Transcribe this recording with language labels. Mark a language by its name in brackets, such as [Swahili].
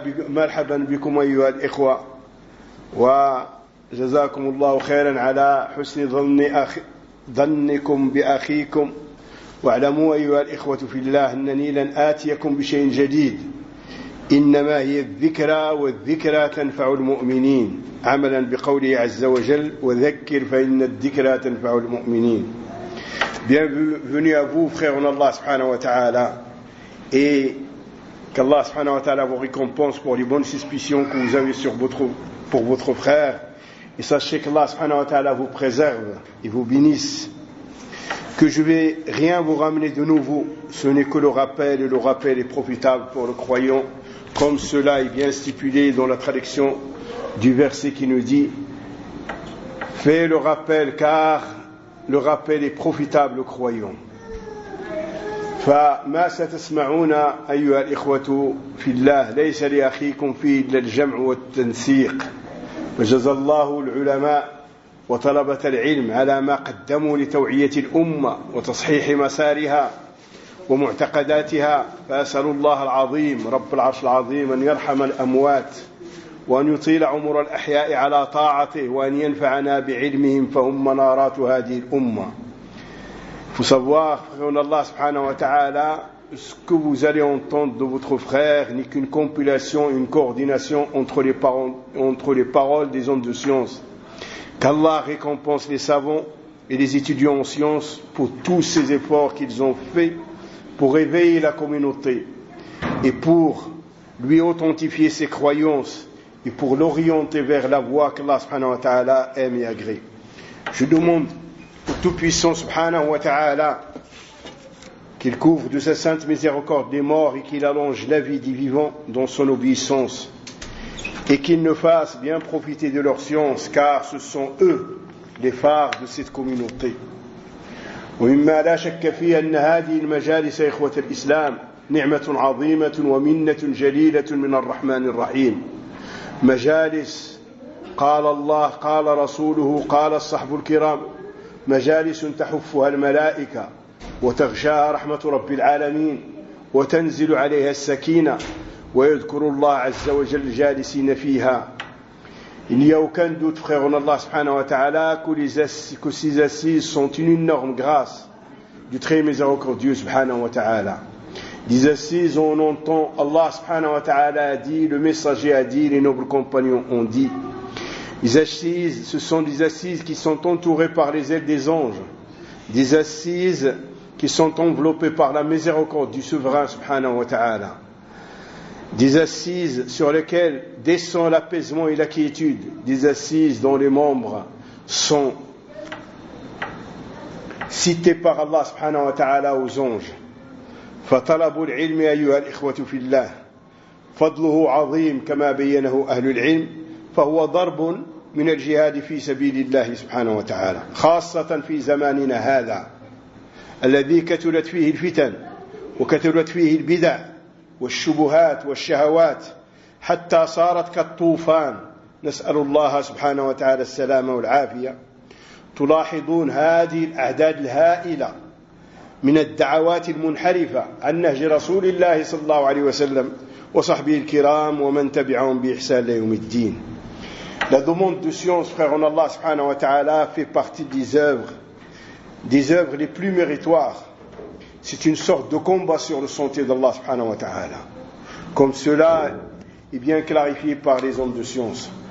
[Arabic] مرحبًا بكم أيها الإخوة وجزاكم الله خيرا على حسن ظنكم بأخيكم. واعلموا أيها الإخوة في الله أنني لن آتيكم بشيء جديد، إنما هي الذكرى والذكرى تنفع المؤمنين، عملا بقوله عز وجل: وذكر فإن الذكرى تنفع المؤمنين. [French] Bienvenue à vous, frères en Allah subhanahu wa ta'ala, et qu'Allah subhanahu wa ta'ala vous récompense pour les bonnes suspicions que vous avez pour votre frère. Et sachez qu'Allah subhanahu wa ta'ala vous préserve et vous bénisse. Que je vais rien vous ramener de nouveau, ce n'est que le rappel, et le rappel est profitable pour le croyant, comme cela est bien stipulé dans la traduction du verset qui nous dit: fais le rappel, car le rappel est profitable au croyant. [Arabic] Fa ma satasma'una ayyuha al-ikhwatu fillah laysa li akhikum fi al-jam' wa at-tansiq wa jazallahu al-ulama وطلبة العلم على ما قدموا لتوعية الأمة وتصحيح مسارها ومعتقداتها. فأسأل الله العظيم رب العرش العظيم أن يرحم الأموات وأن يطيل عمر الأحياء على طاعته وأن ينفعنا بعلمهم فهم منارات هذه الأمة. فسواه فقرنا الله سبحانه وتعالى. [French] Ce que vous allez entendre de votre frère n'est qu'une compilation, une coordination entre les paroles des hommes de science. Qu'Allah récompense les savants et les étudiants en sciences pour tous ces efforts qu'ils ont faits pour réveiller la communauté et pour lui authentifier ses croyances et pour l'orienter vers la voie qu'Allah subhanahu wa ta'ala aime et agrée. Je demande tout-puissant subhanahu wa ta'ala, qu'il couvre de sa sainte miséricorde des morts et qu'il allonge la vie des vivants dans son obéissance, et qu'il nous fasse bien profiter de leur science, car ce sont eux les phares de cette communauté. [Arabic] ومما لا شك فيه أن هذه المجالس إخوة الإسلام نعمة عظيمة ومنة جليلة من الرحمن الرحيم. مجالس قال الله قال رسوله قال الصحب الكرام مجالس تحفها الملائكة وتغشاها رحمة رب العالمين وتنزل عليها السكينة ويذكر الله عز وجل جالسين فيها. [French] Il n'y a aucun doute, frère en Allah subhanahu wa ta'ala, que ces assises sont une énorme grâce du très miséricordieux subhanahu wa ta'ala. Des assises, on entend Allah subhanahu wa ta'ala a dit, le messager a dit, les nobles compagnons ont dit. Des assises, ce sont des assises qui sont entourées par les ailes des anges. Des assises qui sont enveloppées par la miséricorde du souverain subhanahu wa ta'ala. Des assises sur lesquelles descend l'apaisement et la quiétude, des assises dont les membres sont cités par Allah subhanahu wa ta'ala aux anges. [Arabic] فَطَلَبُوا الْعِلْمِ أَيُّهَا الْإِخْوَةُ فِي اللَّهِ فَضْلُهُ عَظِيمٌ كَمَا بَيَّنَهُ أَهْلُ الْعِلْمِ فَهُوَ ضَرْبٌ مِنَ الْجِهَادِ فِي سَبِيلِ اللَّهِ سُبْحَانَهُ وَتَعَالَى خاصة في زماننا هذا الذي كثرت فيه الفتن وكثرت فيه البدع والشبهات والشهوات حتى صارت كالطوفان نسأل الله سبحانه وتعالى السلامة والعافية. تلاحظون هذه الأعداد الهائلة من الدعوات المنحرفة عن نهج رسول الله صلى الله عليه وسلم وصحبه الكرام ومن تبعهم بإحسان ليوم الدين. [French] La demande de science, frère en Allah subhanahu wa ta'ala, fait partie des œuvres les plus méritoires. C'est une sorte de combat sur le sentier d'Allah subhanahu wa ta'ala. Comme cela est bien clarifié par les hommes de science.